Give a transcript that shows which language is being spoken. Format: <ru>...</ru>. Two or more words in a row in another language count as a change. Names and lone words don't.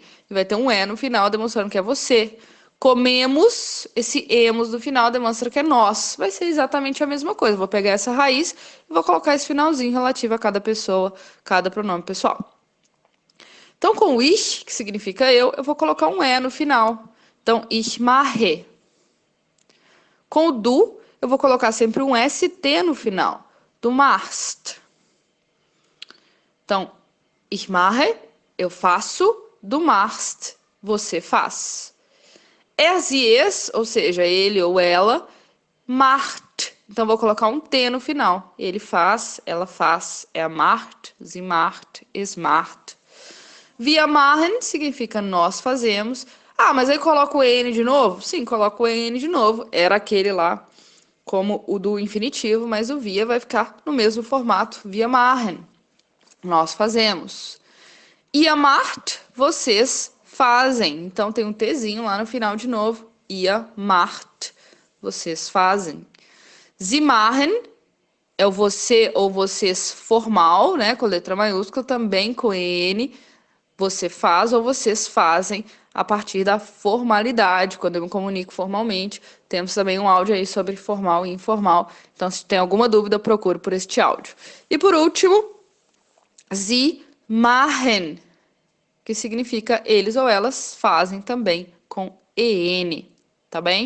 <pt>E vai ter um E no final demonstrando que é você. Comemos, esse emos do final demonstra que é nós. Vai ser exatamente a mesma coisa. Vou pegar essa raiz e vou colocar esse finalzinho relativo a cada pessoa, cada pronome pessoal. Então, com o ich, que significa eu vou colocar um E no final. Então,</pt> <de>ich mache.</de> <pt>Com o du, eu vou colocar sempre um ST no final.</pt> <de>Du machst. Então, ich mache,</de> <pt>eu faço.</pt> <de>Du machst,</de> <pt>você faz.</pt> <de>Er, sie, es,</de> <pt>ou seja, ele ou ela, macht. Então, vou colocar um T no final. Ele faz, ela faz,</pt> <de>er macht, sie macht, es macht. Wir machen</de> <pt>significa nós fazemos. Ah, mas aí coloco o N de novo? Sim, coloco o N de novo. Era aquele lá, como o do infinitivo, mas o wir vai ficar no mesmo formato.</pt> <de>Wir machen.</de> <pt>Nós fazemos.</pt> <de>Ihr macht,</de> <pt>vocês fazem. Então tem um Tzinho lá no final de novo.</pt> <de>Ihr macht,</de> <pt>vocês fazem.</pt> <de>Sie machen</de> <pt>é o você ou vocês formal, né, com letra maiúscula, também com N. Você faz ou vocês fazem a partir da formalidade. Quando eu me comunico formalmente, temos também um áudio aí sobre formal e informal. Então, se tem alguma dúvida, procure por este áudio. E por último,</pt> <de>Sie machen,</de> <pt>que significa eles ou elas fazem também com EN, tá bem?</pt>